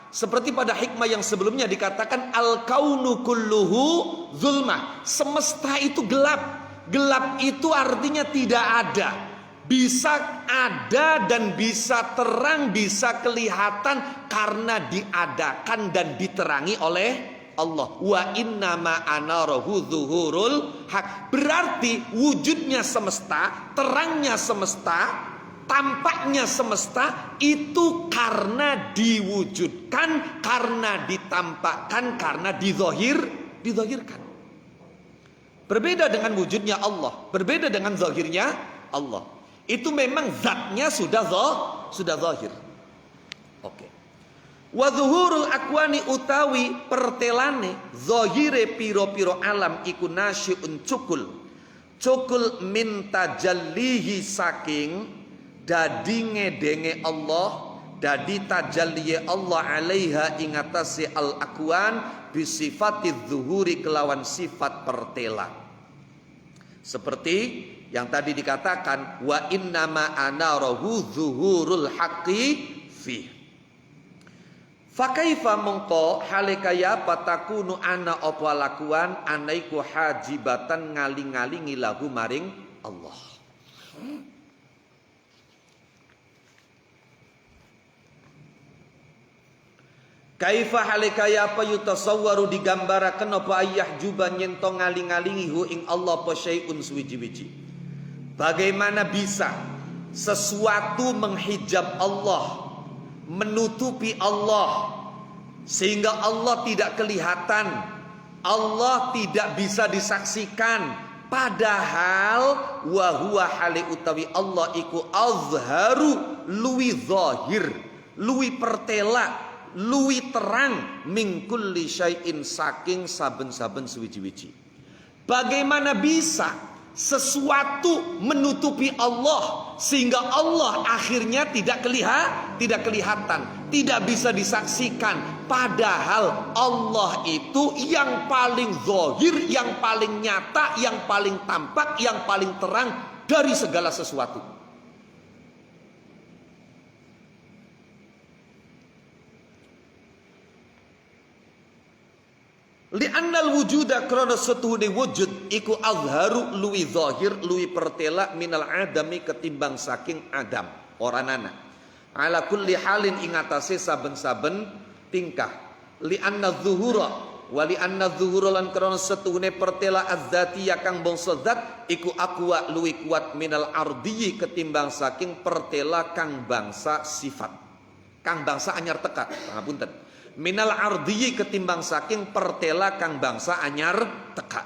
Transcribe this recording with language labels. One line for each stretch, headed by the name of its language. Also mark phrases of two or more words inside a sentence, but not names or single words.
Indonesian: Seperti pada hikmah yang sebelumnya dikatakan
Arabic: al-kaunu kulluhu zulmah.
Indonesian: Semesta itu gelap. Gelap itu artinya tidak ada. Bisa ada dan bisa terang, bisa kelihatan karena diadakan dan diterangi oleh Allah.
Arabic: Wa innama anarahu zuhurul haq.
Indonesian: Berarti wujudnya semesta, terangnya semesta, tampaknya semesta itu karena diwujudkan, karena ditampakkan, karena dizahirkan. Berbeda dengan wujudnya Allah, berbeda dengan zahirnya Allah. Itu memang zatnya sudah zahir. Oke.
Arabic: Wa zuhurul akwani
Javanese: utawi pertelane zahire piro-piro alam iku nasyun cukul
Arabic: min tajallihi
Javanese: saking dadi ngedenge Allah, dadi tajalliye Allah alaiha ingatasi
Arabic: al akwan bisifati zuhuri
Javanese: kelawan sifat pertela.
Indonesian: Seperti yang tadi dikatakan
Arabic: wa innama anarahu zuhurul haqqi fi.
Javanese: Fakaifa mongko halekaya patakunu ana apa lakuan anaiku hajibatan ngaling-ngalingi lahu maring Allah. Kaifa halikaya apa yutasawwaru digambaraken apa
Arabic: ayah juban
Javanese: nyento ngaling-ngalingi hu ing Allah apa syai'un suwiji-wiji.
Indonesian: Bagaimana bisa sesuatu menghijab Allah, menutupi Allah sehingga Allah tidak kelihatan, Allah tidak bisa disaksikan, padahal
Arabic: wa huwa
Javanese: hali utawi Allah iku azharu luwi zahir, luwi pertela, luwi terang
Arabic: min kulli syai'in
Javanese: saking saben-saben suwiji-wiji.
Indonesian: Bagaimana bisa sesuatu menutupi Allah sehingga Allah akhirnya tidak kelihatan, tidak bisa disaksikan, padahal Allah itu yang paling zahir, yang paling nyata, yang paling tampak, yang paling terang dari segala sesuatu.
Arabic: Li'annal wujuda
Javanese: krana setuhune wujud iku azharu luwi zahir luwi pertela
Arabic: minal adami
Javanese: ketimbang saking adam oranana
Arabic: ala kulli halin
Javanese: ing atase saben-saben tingkah.
Arabic: Li'anna zuhura wa li'anna zuhura
Javanese: lan krana setuhune pertela azzati kang bangsa zat iku aqwa luwi kuat
Arabic: minal ardiyi
Javanese: ketimbang saking pertela kang bangsa sifat, kang bangsa anyar teka pangapunten.
Arabic: Minal ardiyi
Javanese: ketimbang saking pertela kang bangsa anyar teka.